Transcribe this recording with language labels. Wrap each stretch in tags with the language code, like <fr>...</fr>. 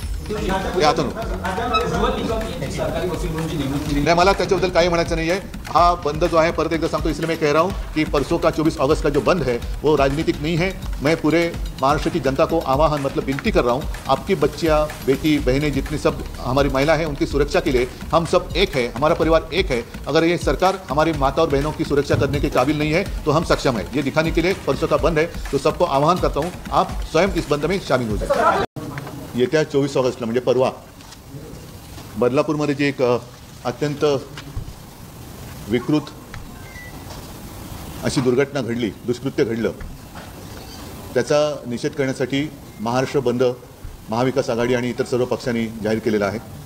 <mr>हे आता नहीं, मला त्याच्याबद्दल काही म्हणायचं</mr> <hi>नहीं है। हाँ बंद जो है</hi> <mr>परत एकदा सांगतो,</mr> <hi>इसलिए मैं कह रहा हूँ कि परसों का 24 अगस्त का जो बंद है वो राजनीतिक नहीं है। मैं पूरे महाराष्ट्र की जनता को आह्वान मतलब विनती कर रहा हूँ, आपकी बच्चियाँ बेटी बहनें जितनी सब हमारी महिला हैं उनकी सुरक्षा के लिए हम सब एक है, हमारा परिवार एक है। अगर ये सरकार हमारी माता और बहनों की सुरक्षा करने के काबिल नहीं है तो हम सक्षम है, ये दिखाने के लिए परसों का बंद है। तो सबको आह्वान करता हूँ आप स्वयं इस बंद में शामिल हो जाए।</hi> <mr>येत्या 24 ऑगस्टला म्हणजे परवा बदलापूरमध्ये जी एक अत्यंत विकृत अशी दुर्घटना घडली, दुष्कृत्य घडलं, त्याचा निषेध करण्यासाठी महाराष्ट्र बंद महाविकास आघाडी आणि इतर सर्व पक्षांनी जाहीर केलेला आहे।</mr>